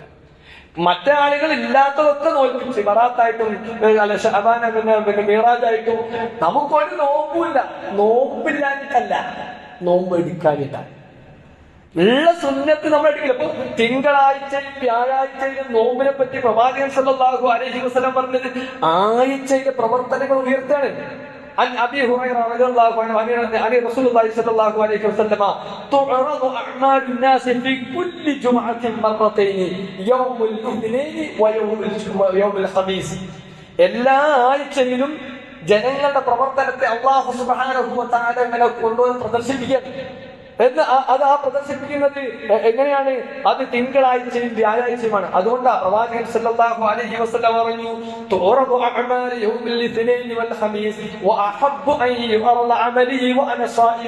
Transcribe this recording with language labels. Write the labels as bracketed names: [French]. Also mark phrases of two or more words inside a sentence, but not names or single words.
[Malayalam] മറ്റേ ആളുകൾ ഇല്ലാത്തതൊക്കെ നോൽപ്പിച്ച് ബറാത്തായിട്ടും ശഅബാൻ പിന്നെ മിറാജായിട്ടും നമുക്കൊരു നോമ്പുമില്ല. നോമ്പില്ലാഞ്ഞിട്ടല്ല, നോമ്പ് എടുക്കാനിട്ടാണ്. ഉള്ള സുന്നത്ത് നമ്മൾ എടുക്കില്ല. ഇപ്പൊ തിങ്കളാഴ്ചയും വ്യാഴാഴ്ചയിലും നോമ്പിനെ പറ്റി പ്രവാചകൻ [Arabic] صلى الله عليه وسلم [Malayalam] പറഞ്ഞത് ആഴ്ചയിലെ പ്രവർത്തനങ്ങൾ ഉയർത്താണ്. [Arabic] عن أبي هريرة رضي الله عنه عن رسول الله صلى الله عليه وسلم تعرض أعمال الناس في كل جمعة مرتين يوم الاثنين ويوم الخميس. [Malayalam] എല്ലാ ആഴ്ചയിലും ജനങ്ങളുടെ പ്രവർത്തനത്തെ അല്ലാഹു [Arabic] سبحانه وتعالى [Malayalam] ഇങ്ങനെ കൊണ്ടുവന്ന് പ്രദർശിപ്പിക്കുകയാണ്. അത് ആ പ്രദർശിപ്പിക്കുന്നത് എങ്ങനെയാണ്? അത് തിങ്കളാഴ്ചയും വ്യാഴാഴ്ചയുമാണ്. അതുകൊണ്ടാണ് പ്രവാചകൻ [Arabic] صلى الله عليه وسلم പറഞ്ഞു, تعرض الأعمال يوم الاثنين والخميس فأحب أن يعرض عملي وأنا صائم.